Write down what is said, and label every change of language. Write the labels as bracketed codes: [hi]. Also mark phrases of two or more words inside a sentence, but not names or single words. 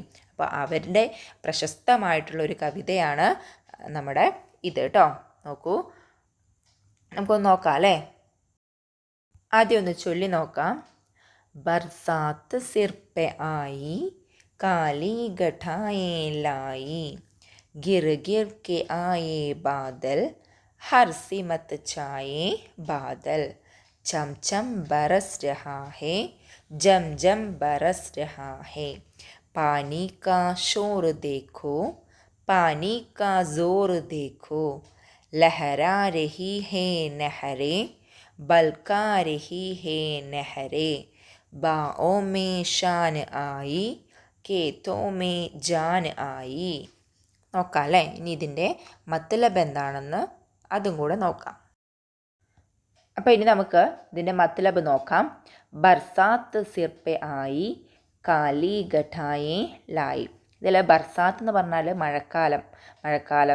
[ml] അപ്പോൾ അവരുടെ പ്രശസ്തമായിട്ടുള്ളൊരു കവിതയാണ് നമ്മുടെ ഇത് കേട്ടോ. നോക്കൂ, നമുക്കൊന്ന് നോക്കാം അല്ലേ. ആദ്യം ഒന്ന് ചൊല്ലി നോക്കാം. [hi] बरसात सिर पे आई, काली घटाएं लाई, गिर गिर के आए बादल, हर सिमत छाए बादल, चम चम बरस रहा है, जम जम बरस रहा है, पानी का शोर देखो, पानी का जोर देखो, लहरा रही है नहरें, बलका रही है नहरें, बाओं में शान आई, खेतों में जान आई. [ml] നോക്കാം അല്ലേ. ഇനി ഇതിൻ്റെ മത്ലബ് എന്താണെന്ന് അതും കൂടെ നോക്കാം. അപ്പോൾ ഇനി നമുക്ക് ഇതിൻ്റെ മത്ലബ് നോക്കാം. [hi] बरसात सिर पे आई, काली घटाएं लाई. [ml] ഇതിൽ ബർസാത്ത് എന്ന് പറഞ്ഞാൽ മഴക്കാലം.